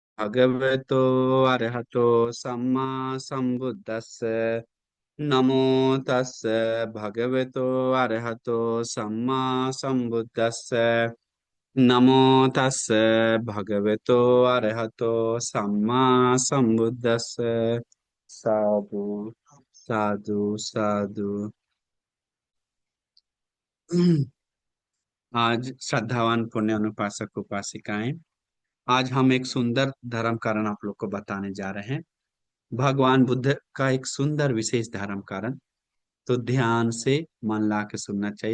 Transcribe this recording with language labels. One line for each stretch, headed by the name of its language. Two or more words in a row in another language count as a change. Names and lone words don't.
Pali: भगवतो अरहतो सम्मा सम्बुद्धस्स नमो तस्स भगवतो अरहतो सम्मा सम्बुद्धस्स नमो तस्स भगवतो अरहतो सम्मा सम्बुद्धस्स। साधु साधु साधु।
Hindi: आज श्रद्धावान पुण्य अनुपासक उपासिकाएं, आज हम एक सुंदर धर्म कारण आप लोग को बताने जा रहे हैं। भगवान बुद्ध का एक सुंदर विशेष धर्म कारण। तो ध्यान से मन ला के सुनना चाहिए।